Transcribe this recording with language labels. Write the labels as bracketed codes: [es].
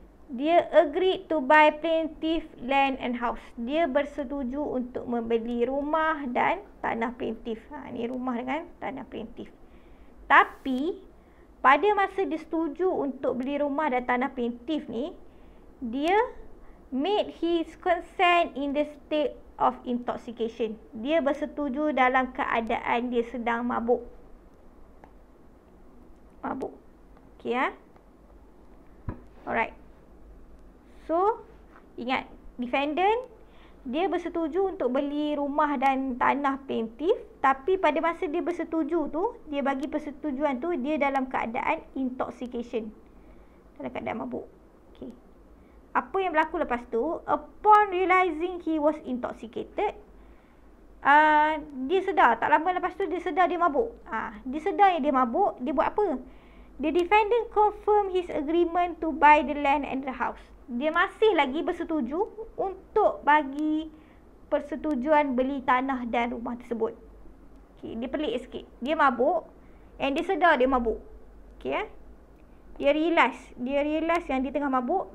[en] Dia agreed to buy plaintiff land and house. [ms] Dia bersetuju untuk membeli rumah dan tanah plaintiff. Ni rumah dengan tanah plaintiff. Tapi pada masa dia setuju untuk beli rumah dan tanah plaintiff ni, dia [en] made his consent in the state of intoxication. [ms] Dia bersetuju dalam keadaan dia sedang mabuk. Okey ya. Alright. So, ingat, defendant dia bersetuju untuk beli rumah dan tanah plaintiff, tapi pada masa dia bersetuju tu, dia bagi persetujuan tu, dia dalam keadaan intoxication, dalam keadaan mabuk. Okay. Apa yang berlaku lepas tu? [en] Upon realizing he was intoxicated, [ms] dia sedar, tak lama lepas tu dia sedar dia mabuk. Dia sedar yang dia mabuk, dia buat apa? [en] The defendant confirm his agreement to buy the land and the house. [ms] Dia masih lagi bersetuju untuk bagi persetujuan beli tanah dan rumah tersebut. Okay, dia pelik sikit. Dia mabuk and dia sedar dia mabuk. Okay, Dia realize yang dia tengah mabuk.